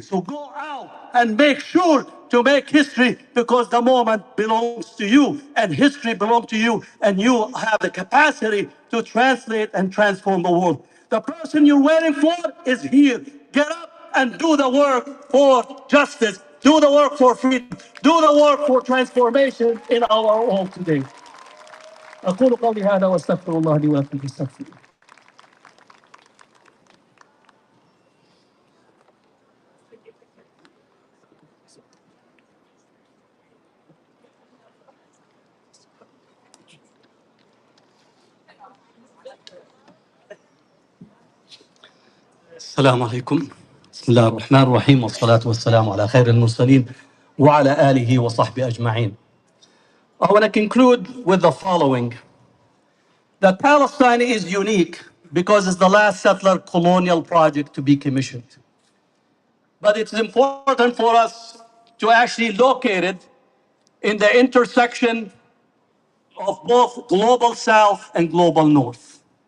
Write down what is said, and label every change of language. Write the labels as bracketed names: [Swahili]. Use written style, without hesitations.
[English] So go out and make sure to make history, because the moment belongs to you and history belongs to you, and you have the capacity to translate and transform the world. The person you're waiting for is here. Get up and do the work for justice. Do the work for freedom. Do the work for transformation in our world today. [Arabic] أقول قولي هذا وأستغفر الله لي ولكم فاستغفروه. السلام عليكم. بسم الله الرحمن الرحيم والصلاة والسلام على خير المرسلين وعلى آله وصحبه أجمعين. [English] I want to conclude with the following: that Palestine is unique because it's the last settler colonial project to be commissioned. But it's important for us to actually locate it in the intersection of both global South and global North.